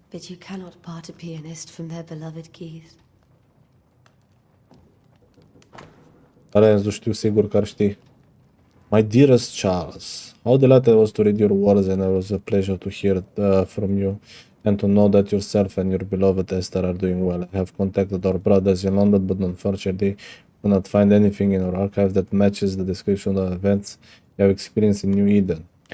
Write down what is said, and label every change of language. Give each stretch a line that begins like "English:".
English: But you cannot part a pianist from their beloved keys.
Romanian: Lorenzo, știu sigur că ar ști.
English: My dearest Charles, how delighted I was to read your words, and it was a pleasure to hear from you and to know that yourself and your beloved Esther are doing well. I have contacted our brothers in London, but unfortunately could not find anything in our archive that matches the description of events you have experienced in New Eden.